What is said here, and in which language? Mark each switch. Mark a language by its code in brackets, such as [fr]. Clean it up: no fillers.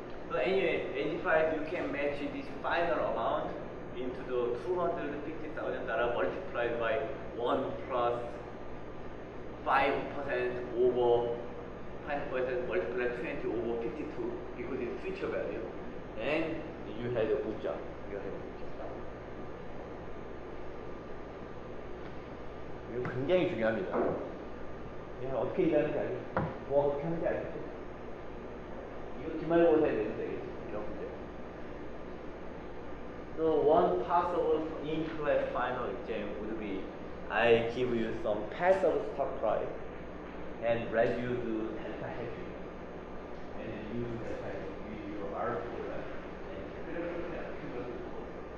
[en] So anyway, 85 you can match this final amount into the $250,000 multiplied by 1 plus 5% over 5% multiplied 20 over 52 because it's future value, and you had a good job. You had a good job. [ko] 이거 굉장히 중요합니다. 얘는 어떻게 일하는지 알겠죠? 뭐 어떻게 하는지 알겠죠? 이거 기말고사에 내면 되겠지. 이런 문제. [en] So one possible in-class final exam would be I give you some passive stock price and let you do delta hedging, and then you do delta hedging with your R formula and calculate the cumulative cost.